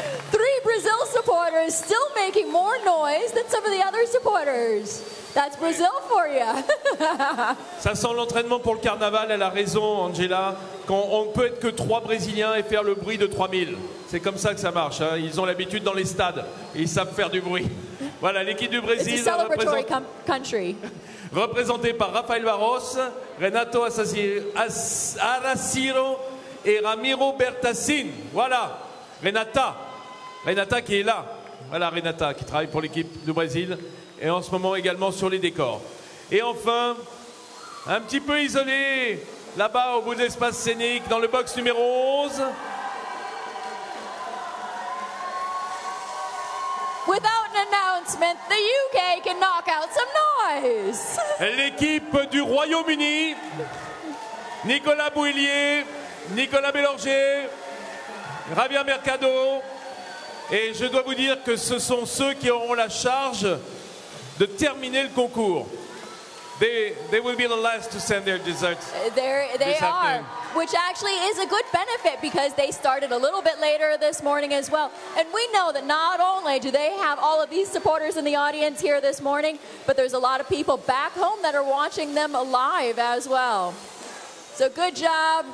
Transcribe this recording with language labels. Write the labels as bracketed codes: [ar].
[en] 3 Brazil supporters still making more noise than some of the other supporters. That's Brazil for you. [fr] Ça sent l'entraînement pour le carnaval, elle a raison, Angela. On ne peut être que 3 Brésiliens et faire le bruit de 3000. C'est comme ça que ça marche. Hein. Ils ont l'habitude dans les stades et ils savent faire du bruit. Voilà, l'équipe du Brésil [en] It's a celebratory country. [fr] représentée par Rafael Barros, Renato Araciro et Ramiro Bertassin. Voilà, Renata qui est là. Voilà, Renata qui travaille pour l'équipe du Brésil. Et en ce moment également sur les décors. Et enfin, un petit peu isolé, là-bas au bout de l'espace scénique, dans le box numéro 11. [en] Without an announcement, the UK can knock out some noise. [fr] L'équipe du Royaume-Uni, Nicolas Bouillier, Nicolas Bélorger, Javier Mercado. Et je dois vous dire que ce sont ceux qui auront la charge de terminer le concours. [en] They will be the last to send their desserts. They are, which actually is a good benefit because they started a little bit later this morning as well. And we know that not only do they have all of these supporters in the audience here this morning, but there's a lot of people back home that are watching them live as well. So good job.